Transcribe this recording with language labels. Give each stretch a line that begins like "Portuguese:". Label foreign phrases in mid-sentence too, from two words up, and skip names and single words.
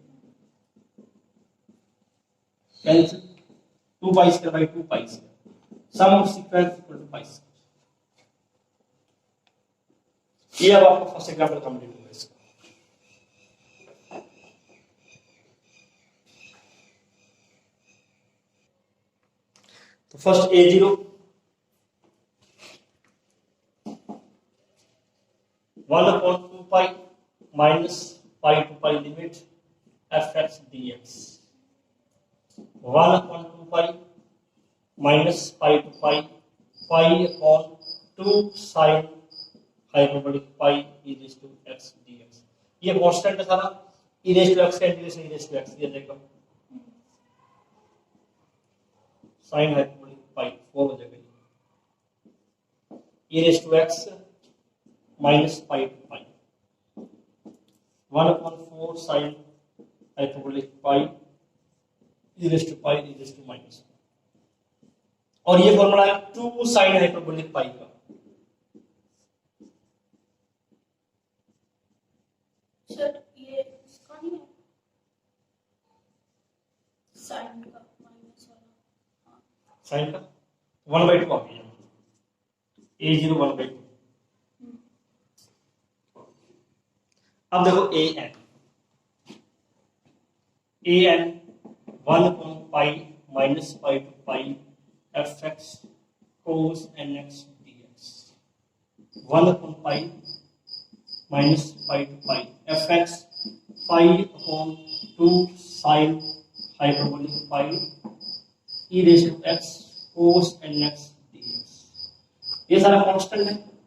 English: cancel 2 pi square by 2 pi square sum of sequence equal to pi square
Hindi: ये अब आपका
English: first example complete
Hindi: हुआ इसका तो
English: फर्स्ट a0 1/2 pi minus pi to pi limit fx dx 1/2 pi minus pi to pi pi upon 2 sin hyperbolic pi e raised to x dx
Hindi: ये कांस्टेंट है सारा
English: e raised to x का इंटीग्रेशन e raised to x
Hindi: दिया जाएगा
English: sin hyperbolic pi 4
Hindi: हो जाएगा
English: e raised to x minus pi to pi 1/4 sin hyperbolic pi e raised to pi e raised to minus
Hindi: और ये फॉर्मूला है
English: 2 sin hyperbolic pi का
Hindi: सर ये इसका नहीं है साइन का माइनस वाला साइन का 1/2 आ गया a0 1/2 अब देखो an 1
English: pi minus pi to pi fx cos nx dx 1 pi minus pi to pi fx pi upon 2 sin hyperbolic pi e raised to x cos nx dx
Hindi: ये सारा कांस्टेंट है